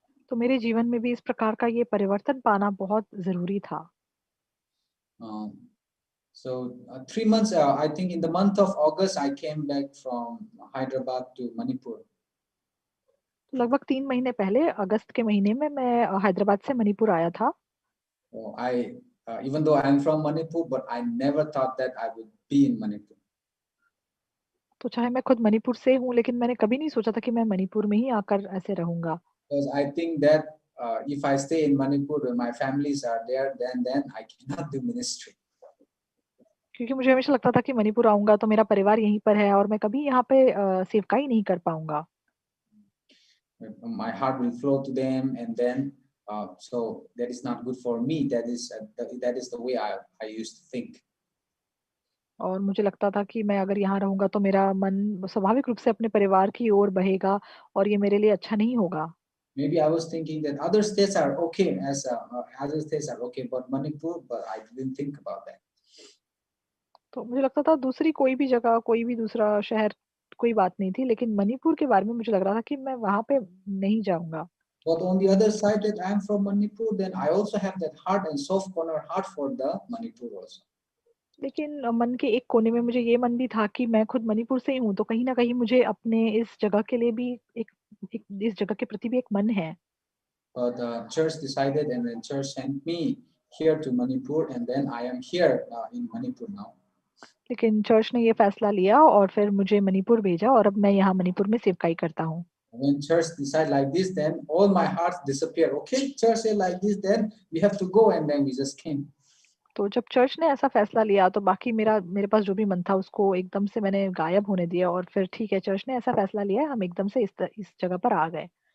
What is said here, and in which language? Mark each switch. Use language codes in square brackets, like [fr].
[hi] तो मेरे जीवन में भी इस प्रकार का ये परिवर्तन पाना बहुत जरूरी था। [en] So 3 months, I think in the month of August, I came back from Hyderabad to Manipur. [hi] लगभग 3 महीने पहले अगस्त के महीने में मैं हैदराबाद से मणिपुर आया था। [en] So even though I am from Manipur, but I never thought that I would be in Manipur. [hi] तो चाहे मैं खुद मणिपुर से हूँ लेकिन मैंने कभी नहीं सोचा था कि मैं मणिपुर में ही आकर ऐसे रहूंगा। [en] Because I think that if I stay in Manipur where my families are there, then I cannot do ministry. [hi] क्योंकि मुझे हमेशा लगता था कि मणिपुर आऊंगा तो मेरा परिवार यहीं पर है और मैं कभी यहाँ पे सेवकाई नहीं कर पाऊंगा। [en] My heart will flow to them, and then so that is not good for me. That is the way I used to think. [hi] और मुझे लगता था कि मैं अगर यहाँ रहूंगा तो मेरा मन स्वाभाविक रूप से अपने परिवार की ओर बहेगा और ये मेरे लिए अच्छा नहीं होगा। [en] Maybe I was thinking that other states are okay, other states are okay, but Manipur, but I didn't think about that. [hi] तो मुझे लगता था दूसरी कोई भी जगह, कोई भी दूसरा शहर कोई बात नहीं थी, लेकिन मणिपुर के बारे में मुझे लग रहा था कि मैं वहाँ पे नहीं जाऊंगा। [en] But on the other side, that I am from Manipur, then I also have that heart and soft corner heart for the Manipur also. [hi] लेकिन मन के एक कोने में मुझे ये मन भी था कि मैं खुद मणिपुर से ही हूँ, तो कहीं ना कहीं मुझे अपने इस जगह के लिए भी इस जगह के प्रति भी एक मन है। [en] But the church decided, and then church sent me here to Manipur, and then I am here in Manipur now. [hi] लेकिन चर्च ने ये फैसला लिया और फिर मुझे मणिपुर भेजा और अब मैं यहाँ मणिपुर में सेवकाई करता हूँ। [en] When church decide like this, then all my hearts disappear. Okay, church say like this, then we have to go, and then we just came. [hi] तो जब चर्च ने ऐसा फैसला लिया तो बाकी मेरे पास जो भी मन था उसको एकदम से मैंने गायब होने दिया और फिर ठीक है चर्च ने ऐसा फैसला लिया है, हम एकदम से इस जगह पर आ गए.